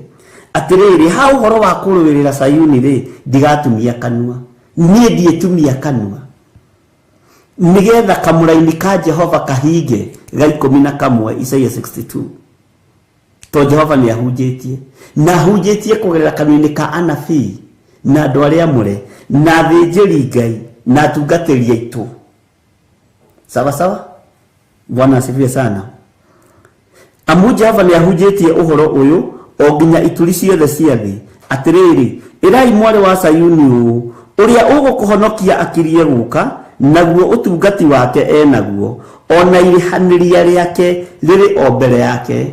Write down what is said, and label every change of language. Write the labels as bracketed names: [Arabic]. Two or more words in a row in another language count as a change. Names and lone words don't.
[Kikuyu] Atiriri ha ũhoro wa kũrũĩrĩra Sayuni ri ndigatumia kanua, nie ndietumia kanua nigetha kamuraini ka Jehova kahinge ga 11 Isaia 62. To Jehova ni ahunjĩtie na ahunjĩtie kũgerera kanua-inĩ ka anabii na andũ arĩa amure na athĩnjĩri Ngai na atungatĩri aitũ. [Swahili] Sawa sawa. Bwana asifiwe sana. [Kikuyu] Amu Jehova ni ahunjĩtie ũhoro ũyũ o nginya ituri ciothe cia thĩ. Atiriri irai mwari wa Sayuni ũũ ũrĩa ũgũkũhonokia akirie guka naguo utungati wake enaguo ona irihanĩria rĩake rĩrĩ o mbere yake.